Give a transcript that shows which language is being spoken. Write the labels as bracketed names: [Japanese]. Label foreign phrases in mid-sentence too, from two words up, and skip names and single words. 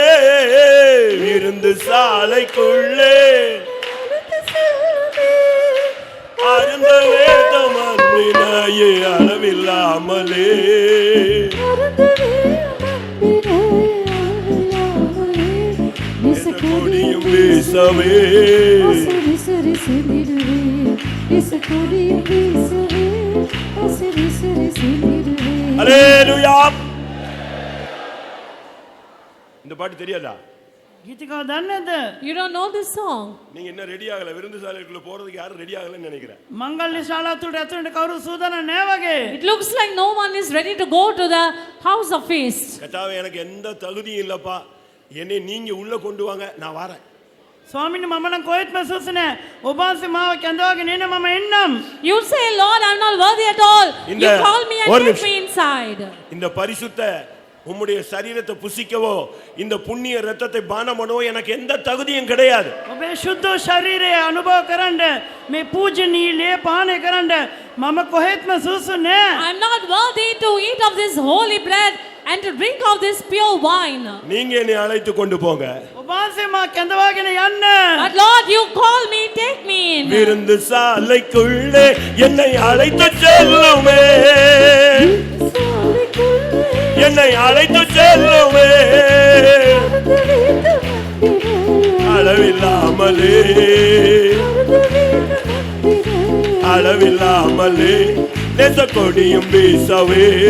[Tamil] விருந்து சாலைக்குள்ளே அருந்த வேதம் அன்பினாயே அளவில்லாமலே கொடியும் வீசவே. ஹல்லேலூயா. இந்த பாட்டு தெரியாதா? [Sinhala] ගීතිකාව දන්නේ නැද්ද? [English] You don't know this song? [Tamil] நீங்க என்ன ரெடி ஆகல? விருந்து சாலைக்குள்ள போறதுக்கு யாரும் ரெடி ஆகலன்னு நினைக்கிறேன். [Sinhala] මංගල්‍ය ශාලාව තුළට ඇතුළට කවුරු සූදානම් නැහැ වගේ. [English] It looks like no one is ready to go to the house of feast. [Tamil] கர்த்தாவே எனக்கு எந்த தகுதியும் இல்லப்பா, என்னை நீங்க உள்ள கொண்டு வாங்க, நான் வரேன். [Sinhala] ස්වාමීනි මම නම් කොහෙත්ම සුසු නැහැ. ඔබ වහන්සේ මාව කැඳවාගෙන එන්න මම එන්නම්. [English] You say, Lord, I'm not worthy at all. In You the- call me and one take minute. me inside. [Tamil] இந்த பரிசுத்த உம்முடைய சரீரத்தை புசிக்கவோ இந்த புண்ணிய ரத்தத்தை பானம் பண்ணவோ எனக்கு எந்த தகுதியும் கிடையாது. [Sinhala] ඔබේ ශුද්ධ ශරීරය අනුභව කරන්න මේ පූජනීය ලේ පානය කරන්න මම කොහෙත්ම සුසු නැහැ. [English] I'm not worthy to eat of this holy bread and to drink of this pure wine. [Tamil] நீங்க என்னை அழைத்து கொண்டு போங்க. [Sinhala] ඔබ වහන්සේ මාව කැඳවාගෙන යන්න. [English] But Lord, you call me, take me in. [Tamil] விருந்து சாலைக்குள்ளே என்னை அழைத்து செல்லுமே. என்னை அழைத்து செல்லுமே. அளவில்லாமலே அளவில்லாமலே நேச கொடியும் வீசவே.